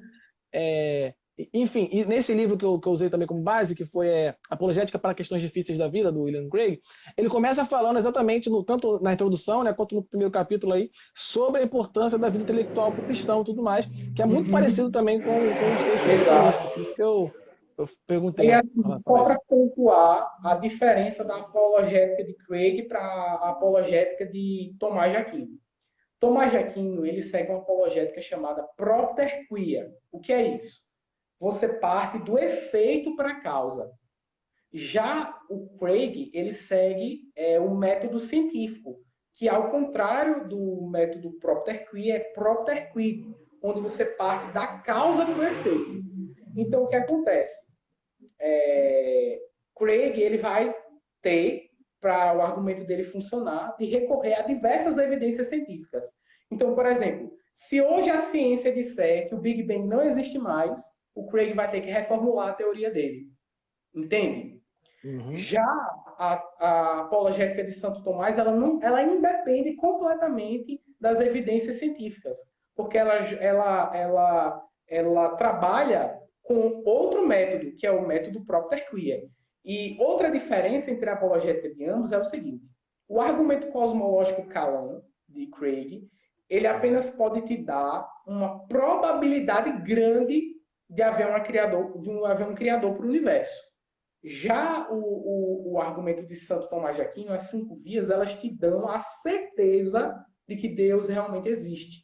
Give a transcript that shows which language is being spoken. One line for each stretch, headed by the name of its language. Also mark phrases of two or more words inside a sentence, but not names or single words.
Portuguese: Enfim, e nesse livro que eu usei também como base, que foi Apologética para Questões Difíceis da Vida, do William Craig, ele começa falando exatamente, tanto na introdução, né, quanto no primeiro capítulo aí, sobre a importância da vida intelectual para o cristão e tudo mais, que é muito parecido também com os textos do Exato. tomista. Por isso que eu perguntei E em assim, relação a só para isso. pontuar a diferença da apologética de Craig para a apologética de Tomás de Aquino. Tomás de Aquino, ele segue uma apologética chamada
Latin: propter quia.
Portuguese: O que é isso? Você parte do efeito para a causa. Já o Craig, ele segue o método científico, que ao contrário do método
Latin: propter quia,
Portuguese: é
Latin: propter quid,
Portuguese: onde você parte da causa para o efeito. Então, o que acontece? Craig ele vai ter, para o argumento dele funcionar, de recorrer a diversas evidências científicas. Então, por exemplo, se hoje a ciência disser que o Big Bang não existe mais, o Craig vai ter que reformular a teoria dele. Entende? Uhum. Já a apologética de Santo Tomás, ela independe completamente das evidências científicas, porque ela trabalha com outro método, que é o método
Latin: propter quia.
Portuguese: E outra diferença entre a apologética de ambos é o seguinte: o argumento cosmológico Kalam, de Craig, ele apenas pode te dar uma probabilidade grande de haver um criador para o universo. Já o argumento de Santo Tomás de Aquino, as 5 vias, elas te dão a certeza de que Deus realmente existe.